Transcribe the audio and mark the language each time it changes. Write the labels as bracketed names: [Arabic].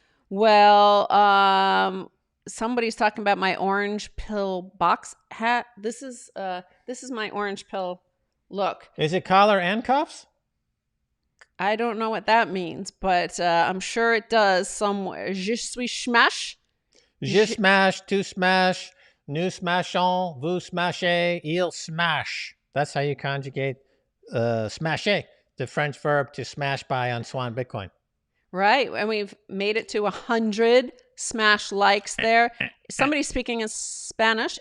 [English] Well, somebody's talking about my orange pill box hat. This is my orange pill look. Is it collar and cuffs? I don't know what that means, but I'm sure it does somewhere. [French] Je suis smash. Je smash, tu smash, nous smashons, vous smashez, il smash. [English] That's how you conjugate smasher, the French verb to smash buy on Swan Bitcoin. Right. And we've made it to 100 smash likes there. Somebody speaking in Spanish.